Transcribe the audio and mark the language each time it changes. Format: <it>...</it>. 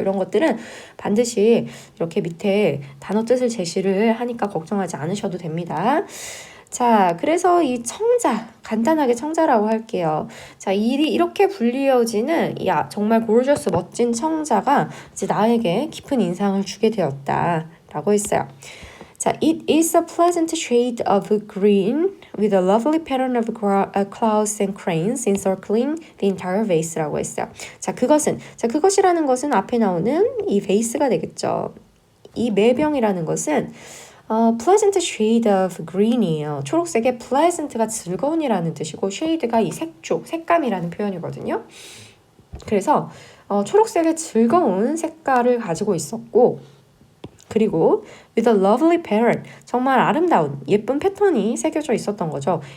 <ko>이런 것들은 반드시 이렇게 밑에 단어 뜻을 제시를 하니까 걱정하지 않으셔도 됩니다. 자, 그래서 이 청자, 간단하게 청자라고 할게요. 자, 이렇게 불리어지는 정말 gorgeous 멋진 청자가 이제 나에게 깊은 인상을 주게 되었다라고 했어요.</ko> <en>자, it is a pleasant shade of green with a lovely pattern of clouds and cranes encircling the entire vase라고 했어요.</en> <ko>자, 그것이라는 것은 앞에 나오는 이 베이스가 되겠죠. 이 매병이라는 것은</ko> <en>pleasant shade of green</en> <ko>이에요. 초록색의 pleasant가 즐거운이라는 뜻이고 shade가 이 색조, 색감이라는 표현이거든요. 그래서 초록색의 즐거운 색깔을 가지고 있었고 그리고</ko> <en>with a lovely pattern,</en> <ko>정말 아름다운 예쁜 패턴이 새겨져 있었던 거죠.</ko>